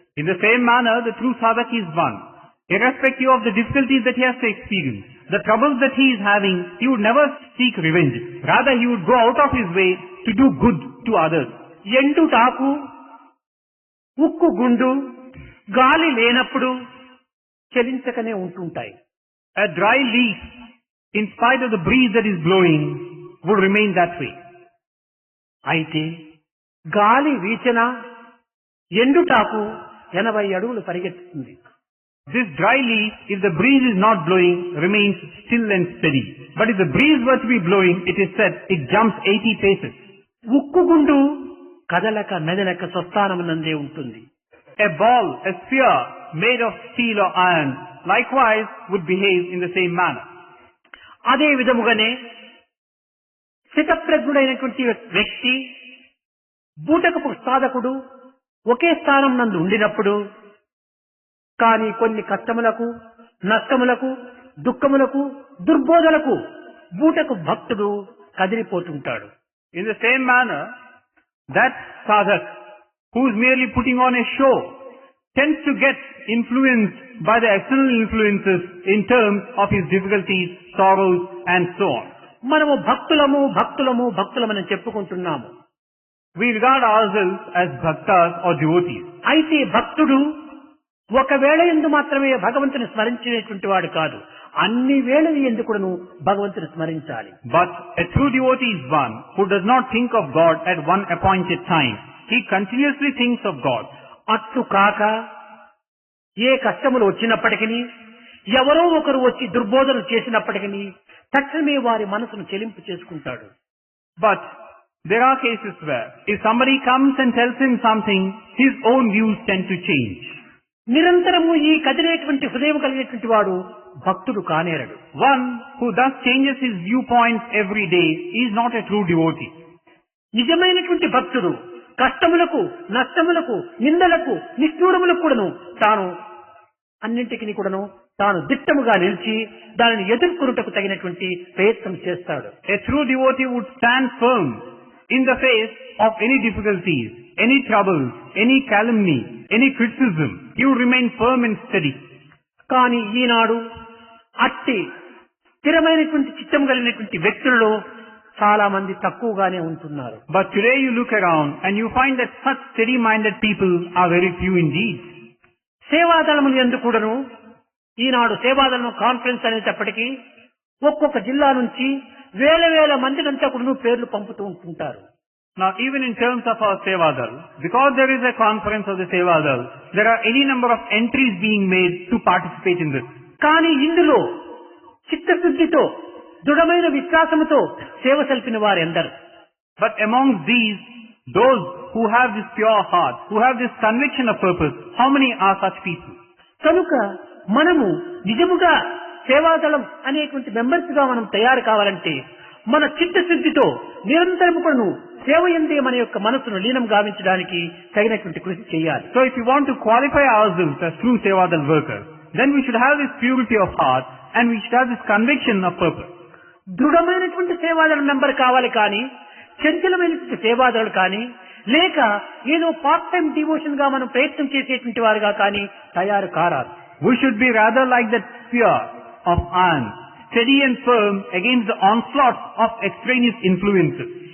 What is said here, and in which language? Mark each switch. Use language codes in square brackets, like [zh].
[en] In the same manner, the true sadhak is one. Irrespective of the difficulties that he has to experience, the troubles that he is having, he would never seek revenge. Rather, he would go out of his way to do good to others. [te] ఎండు talk ఉక్కు గుండు గాలి లేనప్పుడు చలించకనే ఉంటుంటాయి. [en] A dry leaf, in spite of the breeze that is blowing, would remain that way. [te] అయితే గాలి వీచన ఎండుటాకు 80 అడుగులు పరిగెత్తుతుంది. [en] This dry leaf, if the breeze is not blowing, remains still and steady. But if the breeze were to be blowing, it is said, it jumps 80 paces. [te] ఉక్కు గుండు కదలక మెదలక స్వస్థానమునందే ఉంటుంది. [en] A ball, a sphere made of steel or iron, likewise would behave in the same manner. [te] అదే విధముగానే స్థితప్రజ్ఞుడైనటువంటి వ్యక్తి బూటకపు సాధకుడు ఒకే స్థానం నందు ఉండినప్పుడు కానీ కొన్ని కష్టములకు నష్టములకు దుఃఖములకు దుర్బోధలకు బూటకు భక్తుడు కదిలిపోతుంటాడు. [en] In the same manner, that sadhak who is merely putting on a show tends to get influenced by the external influences in terms of his difficulties, sorrows and so on. [te] మనము భక్తులమని చెప్పుకుంటున్నాము. [en] We regard ourselves as bhaktas or devotees. [te] అయితే భక్తుడు ఒకవేళ ఎందు మాత్రమే భగవంతుని స్మరించేటువంటి వాడు కాదు, అన్ని వేళల యందు కూడాను భగవంతుని స్మరించాలి. [en] But a true devotee is one who does not think of God at one appointed time. He continuously thinks of God. [te] అట్లు కాక ఏ కష్టములు వచ్చినప్పటికీ ఎవరో ఒకరు వచ్చి దుర్బోధన చేసినప్పటికీ తక్షణమే వారి మనసును చెలింపు చేసుకుంటాడు. [en] But there are cases where if somebody comes and tells him something, his own views tend to change. [te] నిరంతరము ఈ కదిలేటువంటి హృదయం కలిగినటువంటి వాడు భక్తుడు కానేరడు. [en] One who thus changes his viewpoints every day is not a true devotee. [te] నిజమైనటువంటి భక్తుడు కష్టములకు నష్టములకు నిందలకు నిష్ఠూరములకు కూడాను తాను అన్నింటికి కూడాను తాను దిట్టముగా నిలిచి దానిని ఎదుర్కొనుటకు తగినటువంటి ప్రయత్నం చేస్తాడు. [en] A true devotee would stand firm in the face of any difficulties, any troubles, any calumny, any criticism. He would remain firm and steady. [te] కానీ ఈనాడు అట్టి స్థిరమైనటువంటి చిత్తం కలిగినటువంటి వ్యక్తులలో చాలా మంది తక్కువగానే ఉంటున్నారు. [en] But today you look around and you find that such steady-minded people are very few indeed. [te] సేవాదళములు యందు కూడాను ఈనాడు సేవాదళం కాన్ఫరెన్స్ అనేటప్పటికీ ఒక్కొక్క జిల్లా నుంచి వేల మందినంతా కూడా పేర్లు పంపుతూ ఉంటుంటారు. [en] Now even in terms of our Sevadal, because there is a conference of the Sevadal, there are any number of entries being made to participate in this. [te] కానీ ఇందులో చిత్తశుద్ధితో దృఢమైన విశ్వాసముతో సేవ సల్పిన వారెందరు. [en] But amongst these, those who have this pure heart, who have this conviction of purpose, how many are such people? [te] కనుక మనము నిజముగా సేవాదళం అనేటువంటి మెంబర్స్ గా మనం తయారు కావాలంటే మన చిత్తశుద్ధితో నిరంతరము కూడా సేవ యందే మన యొక్క మనసును లీనం గావించడానికి తగినటువంటి కృషి చేయాలి. [en] So if you want to qualify ourselves as true Sevadal workers, then we should have this purity of heart and we should have this conviction of purpose. [te] దృఢమైనటువంటి సేవాదళ member కావాలి కానీ చంచలమైనటువంటి సేవాదళులు కానీ లేక ఏదో [en] part time devotion [te] గా మనం ప్రయత్నం చేసేటువంటి వారుగా కానీ తయారు కారాదు. [en] We should be rather like that spear of iron, steady and firm against the onslaughts of extraneous influences.